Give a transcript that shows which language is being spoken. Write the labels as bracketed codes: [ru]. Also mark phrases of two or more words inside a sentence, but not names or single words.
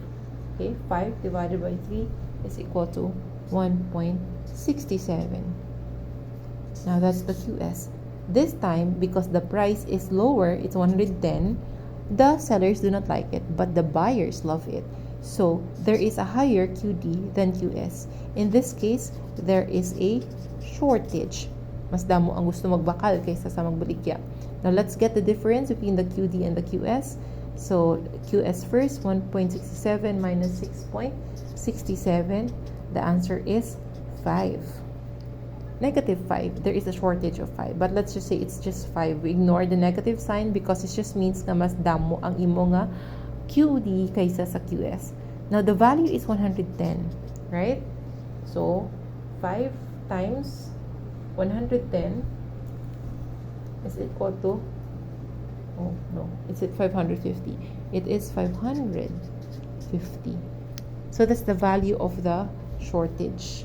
[en] Okay, 5 divided by 3 is equal to 1.67. Now that's the QS. This time, because the price is lower, it's 110, the sellers do not like it, but the buyers love it. So, there is a higher QD than QS. In this case, there is a shortage. [hil] Mas damo ang gusto magbakal kaysa sa magbaligya. [en] Now, let's get the difference between the QD and the QS. So, QS first, 1.67 minus 6.67. The answer is 5. Negative 5. There is a shortage of 5. But let's just say it's just 5. We ignore the negative sign because it just means [hil] na mas damo ang imo nga QD kaysa sa QS. [en] Now, the value is 110, right? So, 5 times 110 is equal to, oh no, it's at 550. It is 550. So, that's the value of the shortage.